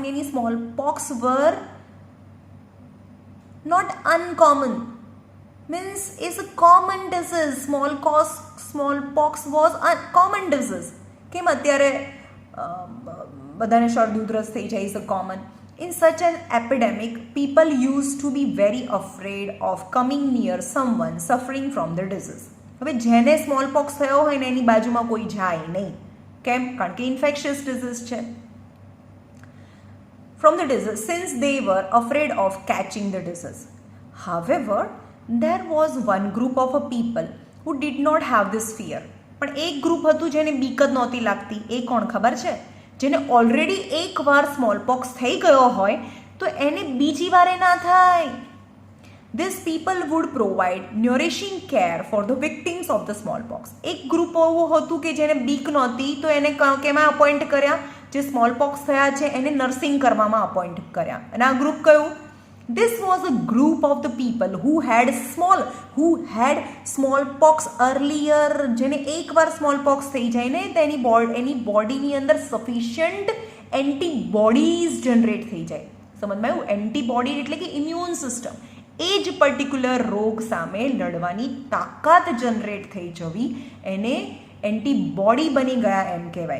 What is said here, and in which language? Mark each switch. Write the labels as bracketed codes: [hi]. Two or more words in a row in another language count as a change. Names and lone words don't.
[en] Any small pox were not uncommon, means is a common disease. Small pox was a common disease. [gu] કેમ અત્યારે બધાને શરદી ઉધરસ થઈ જાય, [en] is a common. In such an epidemic, people used to be very afraid of coming near someone suffering from the disease. [gu] હવે જેને [en] small pox [gu] થયો હોય ને એની બાજુમાં કોઈ જાય નહીં. કેમ? કારણ કે [en] infectious disease [gu] છે. [en] From the disease, since they were afraid of catching the disease. However, there was one group of a people who did not have this fear. [gu] પણ એક ગ્રુપ હતું જેને બીક જ નહોતી લાગતી. એ કોણ ખબર છે? જેને ઓલરેડી એકવાર [en] small pox [gu] થઈ ગયો હોય તો એને બીજી વારે ના થાય. [en] These people would provide nourishing care for the victims of the smallpox. [gu] એક ગ્રુપ એવું હતું કે જેને બીક નહોતી તો એને કેમાં અપોઇન્ટ કર્યા? જે [en] small pox [gu] થયા છે એને નર્સિંગ કરવામાં અપોઇન્ટ કર્યા. અને આ ગ્રુપ કયું? [en] This was a group of the people who had smallpox earlier. [gu] જેને એકવાર સ્મોલપોક્સ થઈ જાય ને તો એની બોડીની અંદર [en] sufficient antibodies generate [gu] થઈ જાય. સમજમાં આવ્યું? એન્ટીબોડી એટલે કે [en] immune system. [gu] એ જ પર્ટિક્યુલર રોગ સામે લડવાની તાકાત જનરેટ થઈ જવી એને એન્ટીબોડી બની ગયા એમ કહેવાય.